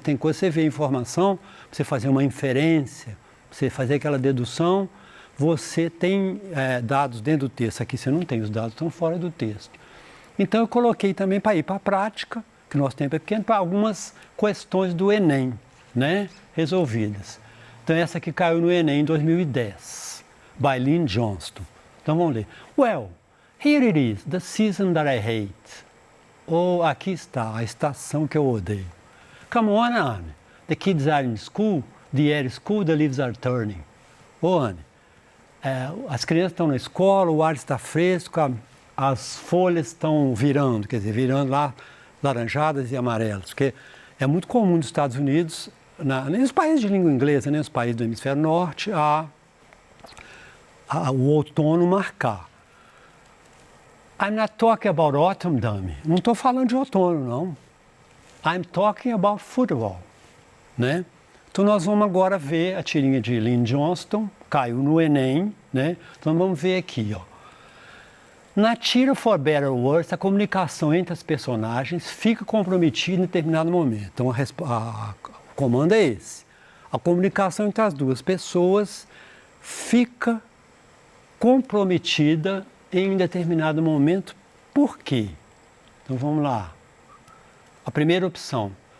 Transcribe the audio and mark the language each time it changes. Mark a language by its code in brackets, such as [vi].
[pt] Tem coisa que você vê informação, você fazer uma inferência, você fazer aquela dedução, você tem dados dentro do texto. Aqui você não tem, os dados estão fora do texto. Então eu coloquei também para ir para a prática, que o nosso tempo é pequeno, para algumas questões do Enem, né, resolvidas. Então essa aqui caiu no Enem em 2010, [en] by Lynn Johnston. [pt] Então vamos ler. [en] Well, here it is, the season that I hate. [pt] Ou aqui está, a estação que eu odeio. [en] Come on, Anne. The kids are in school, the air is cool, the leaves are turning. [pt] Ô, Anne, as crianças estão na escola, o ar está fresco, as folhas estão virando, quer dizer, virando lá laranjadas e amarelas. Porque é muito comum nos Estados Unidos, nos países de língua inglesa, nos países do hemisfério norte, o outono marcar. [en] I'm not talking about autumn, dummy. [pt] Não estou falando de outono, não. [en] I'm talking about football, né? [pt] Então nós vamos agora ver a tirinha de Lynn Johnston, caiu no Enem, né? Então vamos ver aqui, ó. Na tira For Better or Worse, a comunicação entre as personagens fica comprometida em determinado momento. Então o comando é esse. A comunicação entre as duas pessoas fica comprometida em determinado momento. Por quê? Então vamos lá. A primeira opção.